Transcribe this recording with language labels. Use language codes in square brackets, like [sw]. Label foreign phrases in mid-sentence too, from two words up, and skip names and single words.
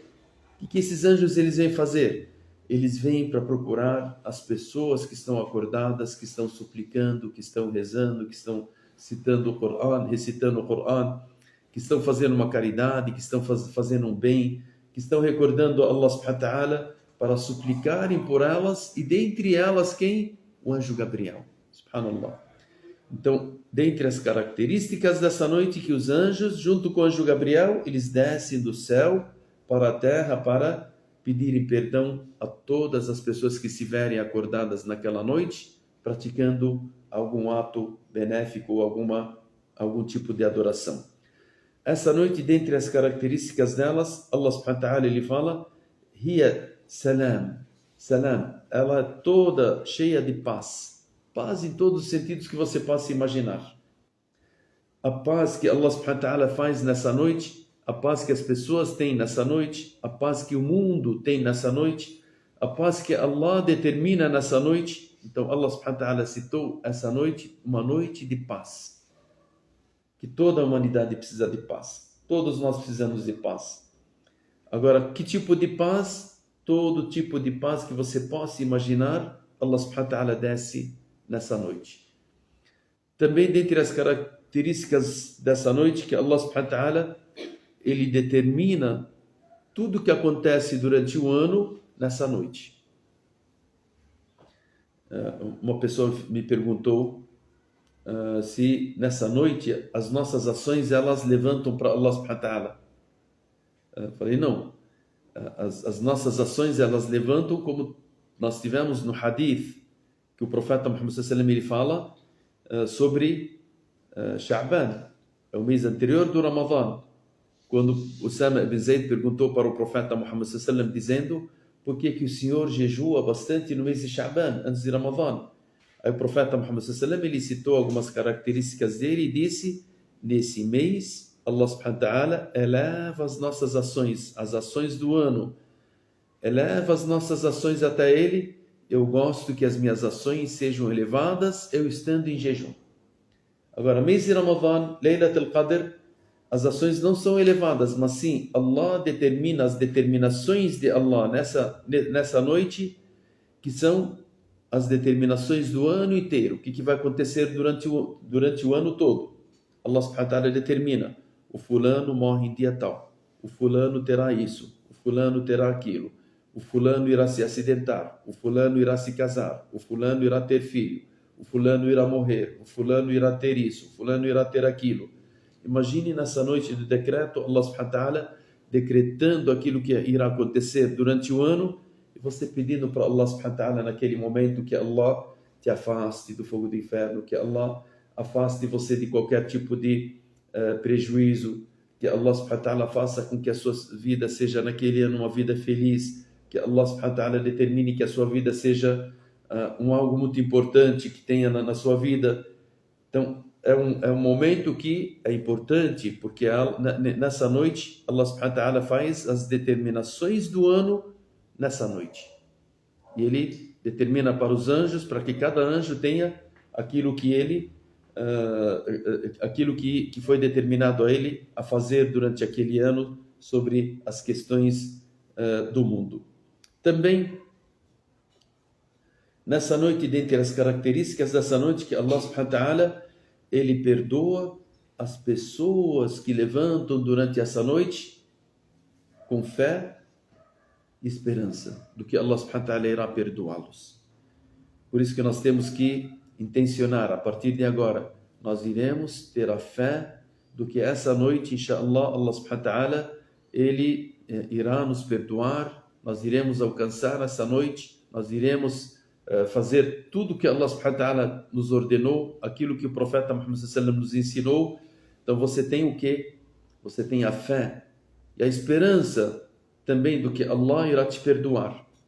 [pt] O que esses anjos eles vêm fazer? Eles vêm para procurar as pessoas que estão acordadas, que estão suplicando, que estão rezando, que estão citando o Coran, recitando o Coran, que estão fazendo uma caridade, que estão fazendo um bem, que estão recordando [ar] الله سبحانه وتعالى [pt] para suplicarem por elas, e dentre elas quem? O anjo Gabriel. Subhanallah. Então, dentre as características dessa noite, que os anjos, junto com o anjo Gabriel, eles descem do céu para a terra para pedirem perdão a todas as pessoas que estiverem acordadas naquela noite, praticando algum ato benéfico ou algum tipo de adoração. Essa noite, dentre as características delas, [ar] الله سبحانه وتعالى [pt] ele fala: [ar] Hiya salam, salam, [pt] ela é toda cheia de paz. Paz em todos os sentidos que você possa imaginar. A paz que [ar] الله سبحانه وتعالى [pt] faz nessa noite, a paz que as pessoas têm nessa noite, a paz que o mundo tem nessa noite, a paz que Allah determina nessa noite. Então [ar] الله سبحانه وتعالى [pt] citou essa noite, uma noite de paz. Que toda a humanidade precisa de paz. Todos nós precisamos de paz. Agora, que tipo de paz? Todo tipo de paz que você possa imaginar, [ar] الله سبحانه وتعالى [pt] desce nessa noite. Também dentre as características dessa noite, que [ar] الله سبحانه وتعالى [pt] ele determina tudo que acontece durante o ano nessa noite. Uma pessoa me perguntou se nessa noite as nossas ações elas levantam para [ar] الله سبحانه وتعالى. [pt] Falei, não. As nossas ações elas levantam, como nós tivemos no hadith, que o profeta Muhammad [ar] صلى الله عليه وسلم [pt] ele fala sobre Sha'ban, é o mês anterior do Ramadã. Quando Usama ibn Zayd perguntou para o profeta Muhammad [ar] صلى الله عليه وسلم [pt] dizendo: por que o senhor jejua bastante no mês de Sha'ban, antes de Ramadã? Aí o profeta Muhammad [ar] صلى الله عليه وسلم [pt] ele citou algumas características dele e disse: nesse mês [ar] الله سبحانه وتعالى [pt] eleva as nossas ações, as ações do ano, eleva as nossas ações até ele. Eu gosto que as minhas ações sejam elevadas eu estando em jejum. Agora, mês de Ramadã, Laylat al-Qadr, as ações não são elevadas, mas sim Allah determina as determinações de Allah nessa noite, que são as determinações do ano inteiro. O que vai acontecer durante o ano todo? [ar] الله سبحانه وتعالى [pt] determina: o fulano morre em dia tal, o fulano terá isso, o fulano terá aquilo, o fulano irá se acidentar, o fulano irá se casar, o fulano irá ter filho, o fulano irá morrer, o fulano irá ter isso, o fulano irá ter aquilo. Imagine nessa noite do decreto, [ar] الله سبحانه وتعالى [pt] decretando aquilo que irá acontecer durante o ano, e você pedindo para [ar] الله سبحانه وتعالى [pt] naquele momento que Allah te afaste do fogo do inferno, que Allah afaste você de qualquer tipo de prejuízo, que [ar] الله سبحانه وتعالى [pt] faça com que a sua vida seja naquele ano uma vida feliz, que [ar] الله سبحانه وتعالى [pt] determine que a sua vida seja algo muito importante que tenha na sua vida. Então, é um momento que é importante, porque nessa noite [ar] الله سبحانه وتعالى [pt] faz as determinações do ano nessa noite. E ele determina para os anjos, para que cada anjo tenha aquilo que foi determinado a ele a fazer durante aquele ano sobre as questões do mundo. Também, nessa noite, dentre as características dessa noite, que [ar] الله سبحانه وتعالى [pt] ele perdoa as pessoas que levantam durante essa noite com fé e esperança do que [ar] الله سبحانه وتعالى [pt] irá perdoá-los. Por isso que nós temos que intencionar, a partir de agora, nós iremos ter a fé do que essa noite, [ar] إن شاء الله، الله سبحانه وتعالى, [pt] ele irá nos perdoar, nós iremos alcançar essa noite, nós iremos fazer tudo que [ar] الله سبحانه وتعالى [pt] nos ordenou, aquilo que o profeta Muhammad [ar] صلى الله عليه وسلم [pt] nos ensinou. Então você tem o quê? Você tem a fé e a esperança também do que Allah irá te perdoar.